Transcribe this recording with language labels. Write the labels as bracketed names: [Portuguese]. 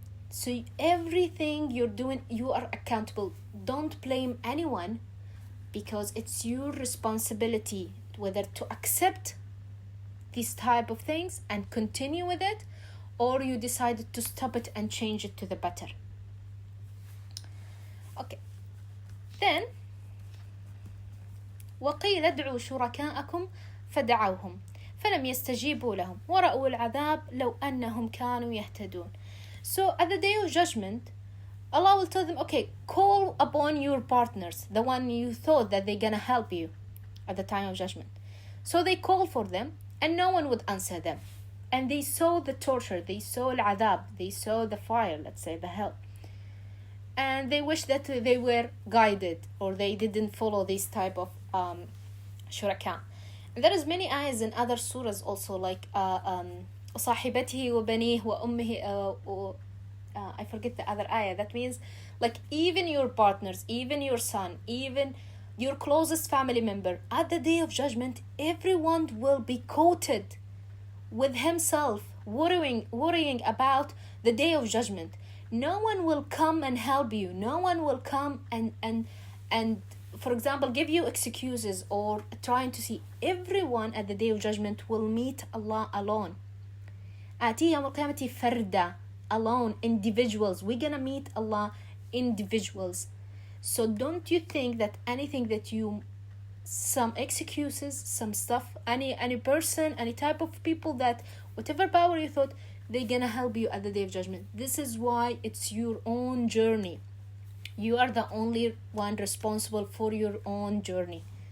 [English] So everything you're doing, you are accountable. Don't blame anyone, because it's your responsibility whether to accept these type of things and continue with it, or you decided to stop it and change it to the better. Okay. [Arabic] Then وقيل ادعوا شركاءكم فدعوهم فلم يستجيبوا لهم ورأوا العذاب لو أنهم كانوا يهتدون. [English] So at the day of judgment, Allah will tell them, okay, call upon your partners, the one you thought that they're gonna help you at the time of judgment. So they call for them, and no one would answer them. And they saw the torture, they saw al-adab, they saw the fire, let's say the hell. And they wish that they were guided, or they didn't follow this type of shuraka. And there is many ayahs in other surahs also, like [Arabic] صاحبته وبنيه وأمه [English] I forget the other ayah. That means like even your partners, even your son, even your closest family member. At the day of judgment, everyone will be quoted with himself, worrying about the day of judgment. No one will come and help you. No one will come and for example, give you excuses or trying to see. Everyone at the day of judgment will meet Allah alone. [Arabic] آتي يوم القيامة فردا, [English] alone, individuals. We're gonna meet Allah individuals. So don't you think that anything that you, some excuses, some stuff, any person, any type of people, that whatever power you thought, they're gonna help you at the day of judgment. This is why it's your own journey. You are the only one responsible for your own journey.